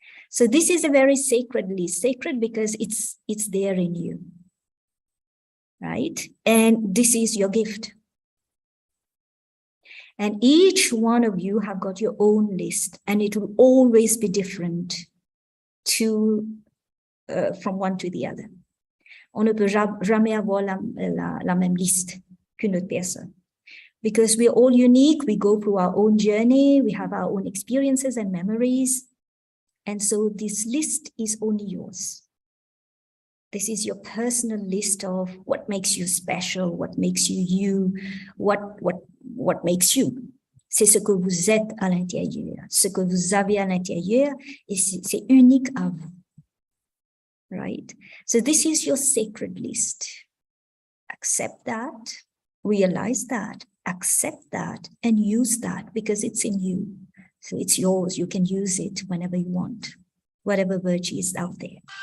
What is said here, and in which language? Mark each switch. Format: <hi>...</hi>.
<en>So this is a very sacred list, sacred because it's there in you, right? And this is your gift. And each one of you have got your own list, and it will always be different from one to the other.</en> <fr>On ne peut jamais avoir la même liste qu'une autre personne.</fr> <en>Because we're all unique, we go through our own journey, we have our own experiences and memories. And so this list is only yours. This is your personal list of what makes you special, what makes you you, what makes you.</en> <fr>C'est ce que vous êtes à l'intérieur. Ce que vous avez à l'intérieur, et c'est unique à vous.</fr> <en>Right? So this is your sacred list. Accept that, realize that, accept that, and use that because it's in you. So it's yours. You can use it whenever you want, whatever virtue is out there.</en>